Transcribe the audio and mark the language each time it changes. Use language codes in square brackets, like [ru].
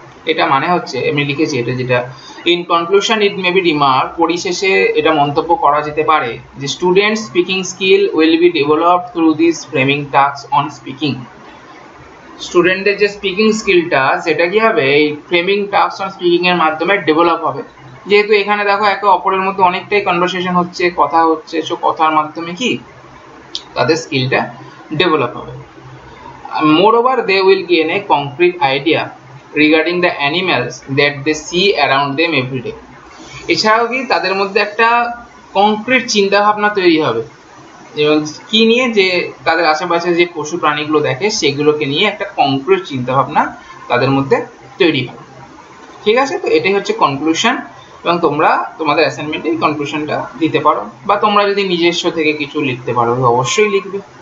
[bn] এটা মানে হচ্ছে আমি লিখেছি এটা, যেটা [en] in conclusion it may be remark, [bn] পরিশেষে এটা মন্তব্য করা যেতে পারে যে [en] Students speaking skill will be developed through this framing task on speaking. [bn] স্টুডেন্টদের যে স্পিকিং স্কিলটা সেটা কি হবে এই ফ্রেমিং টাস্ক অন স্পিকিং এর মাধ্যমে ডেভেলপ হবে। যেহেতু এখানে দেখো একে অপরের মধ্যে অনেকটাই কনভারসেশন হচ্ছে, কথা হচ্ছে, সো কথার মাধ্যমে কি তাদের স্কিলটা ডেভেলপ হবে। [en] Moreover, they will gain a concrete idea regarding the animals that they see around them every day. [bn] এছাড়াও কি তাদের মধ্যে একটা কংক্রিট চিন্তা ভাবনা তৈরি হবে, এবং কি নিয়ে, যে তাদের আশেপাশে যে পশু প্রাণীগুলো দেখে সেগুলোকে নিয়ে একটা কংক্রিট চিন্তা ভাবনা তাদের মধ্যে তৈরি হবে। ঠিক আছে, তো এটাই হচ্ছে কনক্লুশন, এবং তোমরা তোমাদের অ্যাসাইনমেন্টে এই কনক্লুশনটা দিতে পারো, বা তোমরা যদি নিজস্ব থেকে কিছু লিখতে পারো অবশ্যই লিখবে।